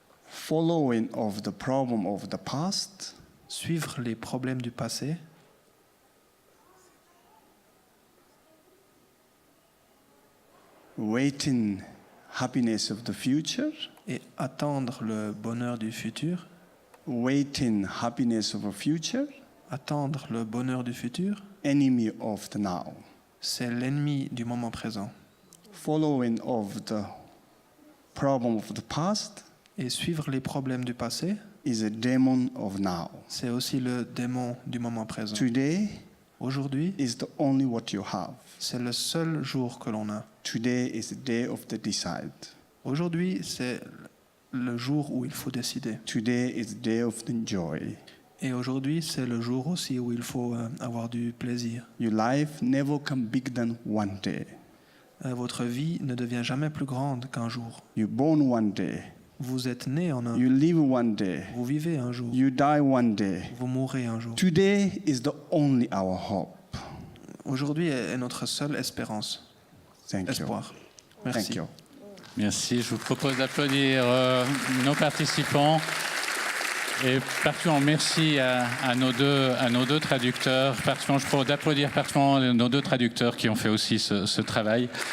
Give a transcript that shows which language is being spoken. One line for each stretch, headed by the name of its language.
English: Following of the problem of the past.
French: Suivre les problèmes du passé.
English: Waiting happiness of the future.
French: Et attendre le bonheur du futur.
English: Waiting happiness of the future.
French: Attendre le bonheur du futur.
English: Enemy of the now.
French: C'est l'ennemi du moment présent.
English: Following of the problem of the past.
French: Et suivre les problèmes du passé.
English: Is a demon of now.
French: C'est aussi le démon du moment présent.
English: Today,
French: Aujourd'hui,
English: is the only what you have.
French: c'est le seul jour que l'on a.
English: Today is the day of the decide.
French: Aujourd'hui, c'est le jour où il faut décider.
English: Today is the day of the joy.
French: Et aujourd'hui, c'est le jour aussi où il faut avoir du plaisir.
English: Your life never come bigger than one day.
French: Votre vie ne devient jamais plus grande qu'un jour.
English: You're born one day.
French: Vous êtes né en un.
English: You live one day.
French: Vous vivez un jour.
English: You die one day.
French: Vous mourrez un jour.
English: Today is the only our hope.
French: Aujourd'hui est notre seule espérance. Espoir. Merci.
English: Thank you.
French: Merci. Je vous propose d'applaudir nos participants. Et particulièrement merci à nos deux traducteurs. Je propose d'applaudir particulièrement nos deux traducteurs qui ont fait aussi ce travail.